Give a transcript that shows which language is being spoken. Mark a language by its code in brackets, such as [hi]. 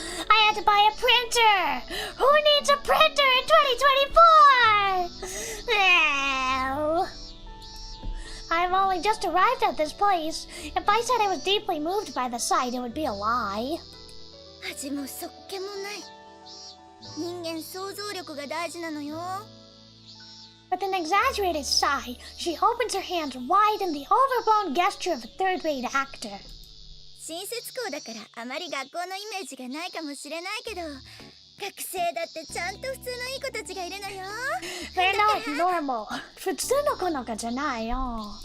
[en] I had to buy a printer! Who needs a printer in 2024? No. I've only just arrived at this place. If I said I was deeply moved by the sight, it would be a lie. [ja] 味もそっけもない。人間想像力が大事なのよ。 [en] With an exaggerated sigh, she opens her hands wide in the overblown gesture of a third-rate actor. [ja] 新設校だからあまり学校のイメージがないかもしれないけど、学生だってちゃんと普通のいい子たちがいるのよ。 [en] They're not normal. [ja] 普通の子の子じゃないよ。